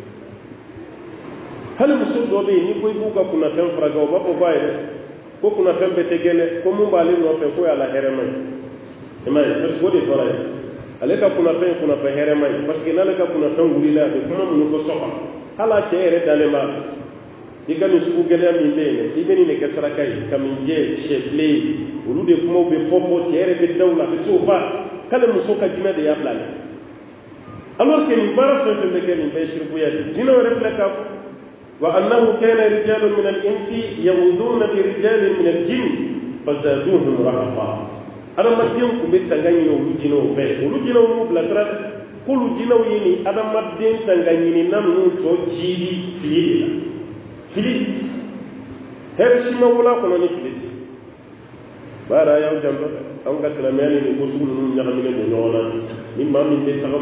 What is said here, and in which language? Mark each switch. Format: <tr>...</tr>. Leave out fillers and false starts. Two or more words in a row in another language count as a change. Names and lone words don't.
<bm>hali muso dɔ bɛ yen ni ko i b'u ka kunnafɛn furakɛ o b'a fɔ ko ayi dɛ ko kunnafɛn bɛɛ tɛ gɛlɛ ko mun b'ale nɔfɛ ko y'ala hɛrɛma ye i m'a ye</bm> <fr>parce que</fr> <bm>o de fɔra ye ale ka kunnafɛn ye kunnafɛn hɛrɛma ye</bm> <fr>parce que</fr> <bm>n'ale ka kunnafɛn wulila a bɛ kuma minnu fɔ so kɔnɔ hali a cɛ yɛrɛ dalen b'a la i ka nin sugu gɛlɛya min bɛ yen dɛ i bɛ nin de kɛ saraka ye kaminjɛ sɛbilen ye olu de kumaw bɛ fɔ cɛ yɛrɛ bɛ daw la a bɛ t'o fa k'ale muso ka jinɛ de y'a bila ale</bm> <fr>alors que</fr> <bm>nin baara fɛn fɛn bɛ kɛ nin bɛɛ ye sirikuya de jinɛ wɛrɛ filɛ k'a fɔ</bm> <ar>وأنه كان رجال من الإنس يعوذون برجال من الجن فزادوهم رهقا</ar> <bm>adamadenw kun bɛ tanga ɲini olu jinɛw fɛ olu jinɛw n'u bilasira k'olu jinɛw ye nin adamaden tanga ɲinina ninnu tɔ jidi fili de la fili hɛrɛ si ma wolo a kɔnɔ ni fili tɛ baara y'aw janto dɛ anw ka silamɛya ni nin ko sugu ninnu ɲagaminen don ɲɔgɔn na ni maa min bɛ tagama</bm>